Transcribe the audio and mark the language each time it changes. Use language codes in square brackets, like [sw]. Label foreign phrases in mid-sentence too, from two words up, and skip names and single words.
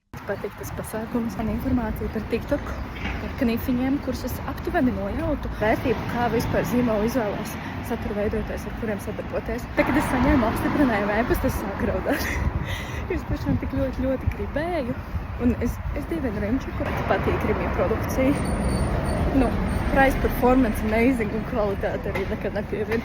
[lv] Patīk tas pasākums un informācija par TikTok, par knifiņiem, kurus es aptuveni nojautu. Vērtību, kā vispār zīmolu izvēlēs satura veidotājs, ar kuriem sadarboties. Tā, kad es saņēmu apstiprinājumu e-pastu, es sāku raudāt. Es pašām tik ļoti gribēju. Un es dievinu Rimčiku, patīk Rimī produkcija. [en] Price performance amazing [lv] un kvalitāte arī nekad nepievien.